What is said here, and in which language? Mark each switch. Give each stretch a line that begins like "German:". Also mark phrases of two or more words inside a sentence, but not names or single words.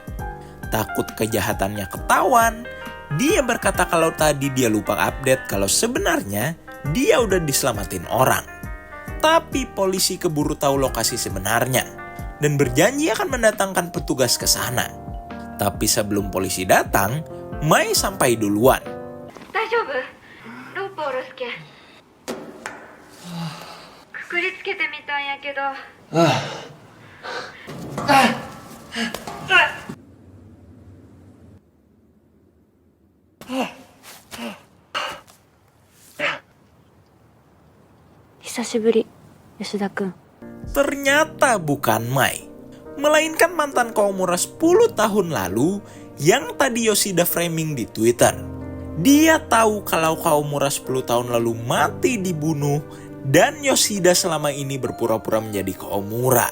Indonesian: Takut kejahatannya ketahuan, dia berkata kalau tadi dia lupa update kalau sebenarnya dia udah diselamatin orang. Tapi polisi keburu tahu lokasi sebenarnya dan berjanji akan mendatangkan petugas ke sana. Tapi sebelum polisi datang, Mai sampai duluan.
Japanese: 大丈夫？ロープ下ろすけん。くくりつけてみたんやけど。久しぶり、吉田くん。
Indonesian: Ternyata bukan Mai, melainkan mantan Kawamura 10 tahun lalu yang tadi Yoshida framing di Twitter. Dia tahu kalau Kawamura 10 tahun lalu mati dibunuh dan Yoshida selama ini berpura-pura menjadi Kawamura.